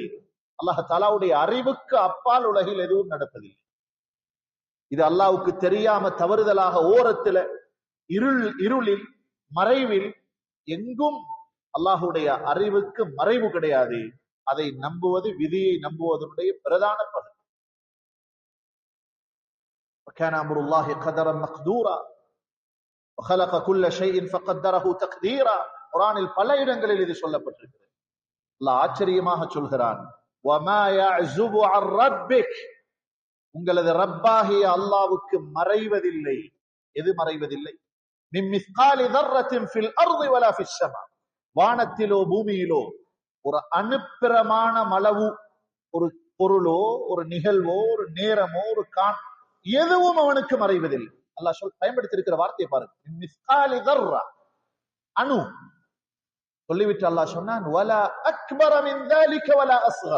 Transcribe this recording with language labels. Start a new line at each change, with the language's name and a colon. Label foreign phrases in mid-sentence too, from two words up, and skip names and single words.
Tamil: அல்லாஹ் தஆலாவுடைய அறிவுக்கு அப்பால் உலகில் எதுவும் நடப்பதில்லை. இது அல்லாஹ்வுக்கு தெரியாம தவறுதலாக ஓரத்துல இருளில் மறைவில் எங்கும் அல்லாஹுடைய அறிவுக்கு மறைவு கிடையாது. அதை நம்புவது விதியை நம்புவதனுடைய பிரதான பகுதி.
Arabic: وكان امر الله قدرا مقدورا وخلق كل شيء فقدره تقديرا.
Tamil: குர்ஆனில் பல இடங்களில் இது சொல்லப்பட்டிருக்கிறது. அல்லாஹ் ஆச்சரியமாக சொல்கிறான்,
Arabic: وما يعزب عن ربك,
Tamil: உங்களது ரப்பாகிய அல்லாஹ்வுக்கு மறைவதில்லை. எது மறைவதில்லை?
Arabic: من مثقال ذرة في الارض ولا في السماء.
Tamil: வானத்திலோ பூமியிலோ ஒரு அணுப்பிரமாண அளவு, ஒரு பொருளோ ஒரு நிகழ்வோ ஒரு நேரமோ ஒரு எதுவும் அவனுக்கு மறைவதில்லை. அல்லாஹ் பயன்படுத்தியிருக்கிற வார்த்தையை பாருங்க,
Arabic: مثقال ذرة,
Tamil: அணு. சொல்லிவிட்டு அல்லாஹ் சொன்னான்,
Arabic: ولا أكبر من ذلك ولا أصغر.